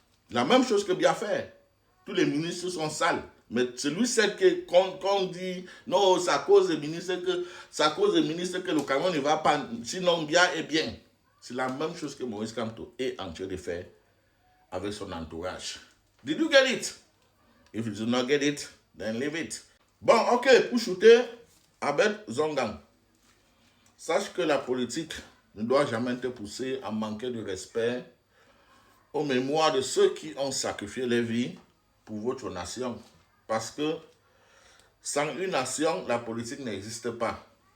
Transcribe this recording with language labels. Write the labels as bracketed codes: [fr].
[fr] La même chose que Biya fait. Tous les ministres sont sales. Mais c'est lui, celle qu'on dit, non, c'est à cause des ministres que le Cameroun ne va pas, sinon Biya est bien. C'est la même chose que Maurice Kamto est en train de faire avec son entourage. [en] Did you get it? If you do not get it, then leave it. [fr] Bon, ok, pour shooter Abed Zongang, sache que la politique ne doit jamais te pousser à manquer de respect aux mémoires de ceux qui ont sacrifié leur vie pour votre nation. Parce que sans une nation, la politique n'existe pas.